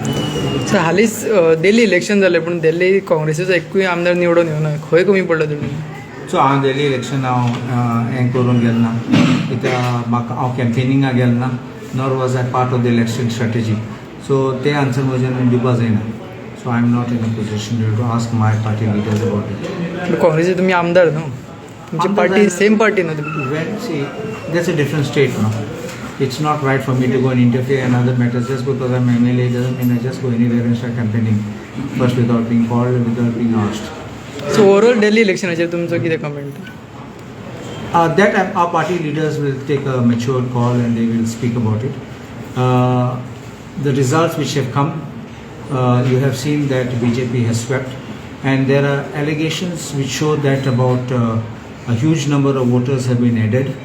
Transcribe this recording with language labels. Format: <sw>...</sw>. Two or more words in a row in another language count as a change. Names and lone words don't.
<kok>सर हालींच दिल्ली इलेक्शन जालें पण दिल्ली काँग्रेसीचो एकूय आमदार निवडून येवना खंय कमी पडला तुमी सो हांव दिल्ली इलेक्शन हें करून गेलो ना कित्याक म्हाका हांव कॅम्पेनिंगाक गेलो ना</kok> <en>nor was I part of the election strategy</en> <kok>सो ते आन्सर म्हज्यान दिवपा जायना सो</kok> <en>I am not in a position to ask my party leaders about it</en> <kok>काँग्रेसीचे तुमी आमदार न्हू तुमची पार्टी सेम पार्टी न्हू तुमी</kok> <en>when see that's a different state now it's not right for me to go and interfere in other matters just because I'm MLA doesn't mean I just go anywhere and start campaigning first without being called and without being asked</en> <kok>सो ओवरऑल दिल्ली इलेक्शनाचेर तुमचो कितें कमेंट</kok> <en>that our party leaders will take a mature call and they will speak about it the results which have come you have seen that BJP has swept and there are allegations which show that about a huge number of voters have been added</en>